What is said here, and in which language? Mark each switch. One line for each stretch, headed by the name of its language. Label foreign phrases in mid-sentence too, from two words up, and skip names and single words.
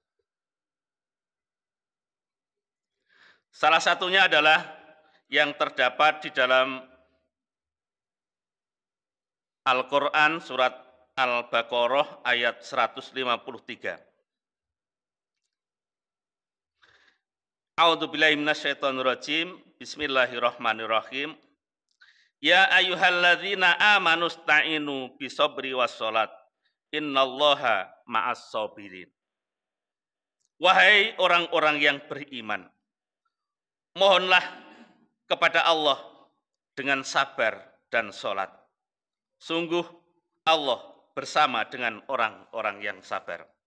Indonesian: Salah satunya adalah yang terdapat di dalam Al-Quran surat Al-Baqarah ayat 153.
Arabic: أعوذ بالله من الشيطان الرجيم. بسم الله الرحمن الرحيم. يا أيها الذين آمنوا استعينوا بالصبر والصلاة. إن الله مع الصابرين.
Indonesian: Wahai orang-orang yang beriman, mohonlah kepada Allah dengan sabar dan sholat. Sungguh Allah bersama dengan orang-orang yang sabar.